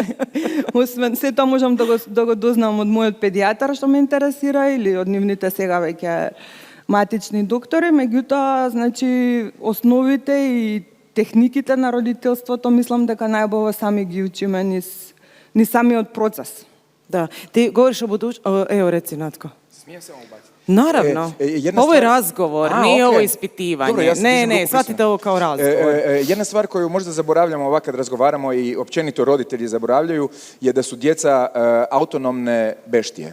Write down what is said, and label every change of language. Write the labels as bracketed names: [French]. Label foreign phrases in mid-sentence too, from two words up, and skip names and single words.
[Macedonian] Освен се тоа можам да го дознам од мојот педијатар што ме интересира или од нивните сега веќе матични доктори, меѓутоа, значи, основите и техниките на родителството мислам дека најубаво сами ги учиме низ самиот процес. [Croatian] Da, ti govoriš o budućnosti, evo reci Natko. Smijem se vam ubaciti? Naravno, ovo je razgovor, nije ovo ispitivanje. Dobro, ja sam ne, shvatite ovo kao razgovor. Jedna stvar koju možda zaboravljamo ovak kad razgovaramo i općenito roditelji zaboravljaju je da su djeca autonomne beštije.